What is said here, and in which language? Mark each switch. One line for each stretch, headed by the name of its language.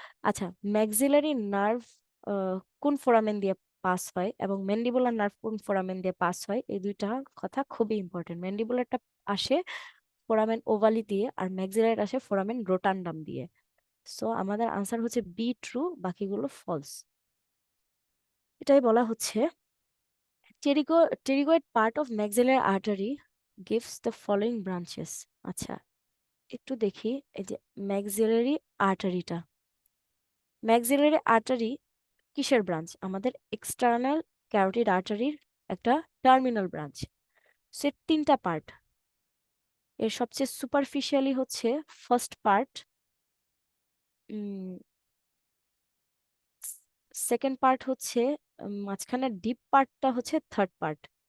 Bangla: আচ্ছা, maxillary nerve কোন foramen দিয়ে পাস হয় এবং ম্যান্ডিবুলার নার্ভ কোন ফোরামেন দিয়ে পাস হয়, এই দুইটা কথা খুবই ইম্পর্টেন্ট। ম্যান্ডিবুলারটা আসে ফোরামেন ওভালি দিয়ে আর ম্যাক্সিলারি আসে ফোরামেন রোটান্ডাম দিয়ে। সো আমাদের আনসার হচ্ছে বি ট্রু, বাকিগুলো ফলস। এটাই বলা হচ্ছে
English: pterygoid part of maxillary artery gives the following branches.
Bangla: আচ্ছা, একটু দেখি এই যে maxillary আর্টারিটা, maxillary আর্টারি কিসের ব্রাঞ্চ? আমাদের এক্সটার্নাল ক্যারোটিড আর্টারির একটা টার্মিনাল ব্রাঞ্চ। সে তিনটা পার্ট, এর সবচেয়ে সুপারফিশিয়ালি হচ্ছে ফার্স্ট পার্ট, সেকেন্ড পার্ট হচ্ছে মাঝখানে ডিপ পার্টটা হচ্ছে থার্ড পার্ট।